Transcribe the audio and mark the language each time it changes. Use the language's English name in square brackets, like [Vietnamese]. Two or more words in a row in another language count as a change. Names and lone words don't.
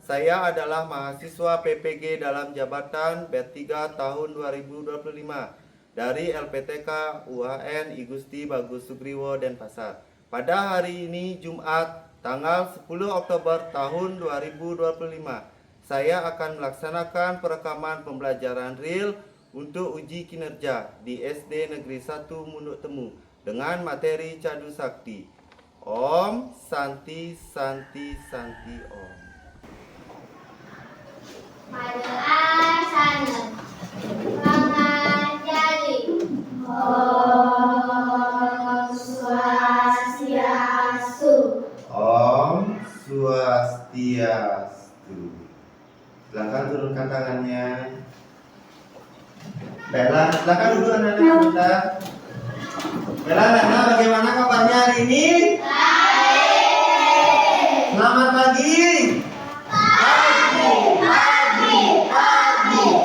[Indonesian] Saya adalah mahasiswa PPG dalam jabatan B3 tahun 2025 dari LPTK UHN I Gusti Bagus Sugriwo Denpasar. Pada hari ini Jumat tanggal 10 Oktober tahun 2025, saya akan melaksanakan perekaman pembelajaran real untuk uji kinerja di SD Negeri 1 Munduk Temu dengan materi Cadu Sakti. [Sanskrit] Om Santi Santi Santi Om. Pada asana mengajari Om Swastiastu. Om Swastiastu. [Indonesian] Silakan turunkan tangannya. Bella, silakan duduk anak-anak sebentar. Bella, Nana, bagaimana kabarnya hari ini? Baik. Selamat pagi. Pagi.